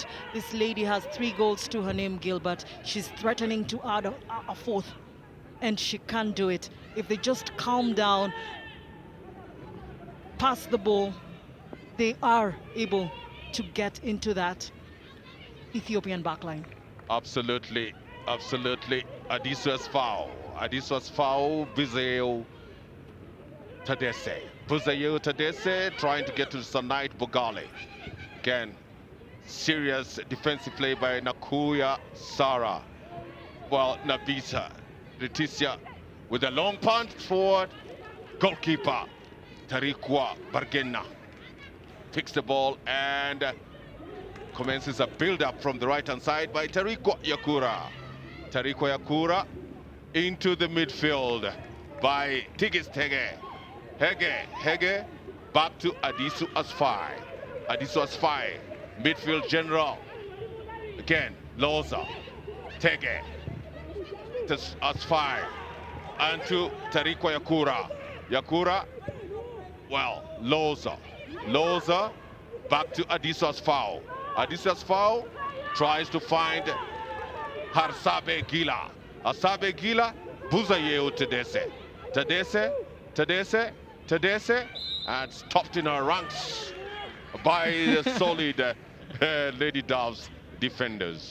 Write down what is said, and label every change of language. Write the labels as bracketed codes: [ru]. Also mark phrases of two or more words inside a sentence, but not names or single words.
[en] This lady has 3 goals to her name, Gilbert. She's threatening to add a 4th, and she can't do it. If they just calm down, pass the ball, they are able to get into that Ethiopian backline. Absolutely, absolutely. Adisa's foul. Adisa's foul, Bizeo Tadese. Bizeo Tadese trying to get to Sanait Bogali. Again, serious defensive play by Nakuya Sara. Well, Nabisa Leticia with a long punt forward. Goalkeeper Tarikwa Bargena picks the ball and commences a build-up from the right-hand side by Tarikwa Yakura. Tarikwa Yakura into the midfield by Tigis Tege. Hege, back to Adisu Asfai. Adisu Asfai, midfield general. Again, Loza, Tege, Asfai, and to Tarikwa Yakura. Yakura, well, Loza, back to Adisu Asfau. Adisu Asfau tries to find Harsabe Gila. Harsabe Gila, Buzayeu Tadese, and stopped in her ranks by the solid Lady Doves defenders.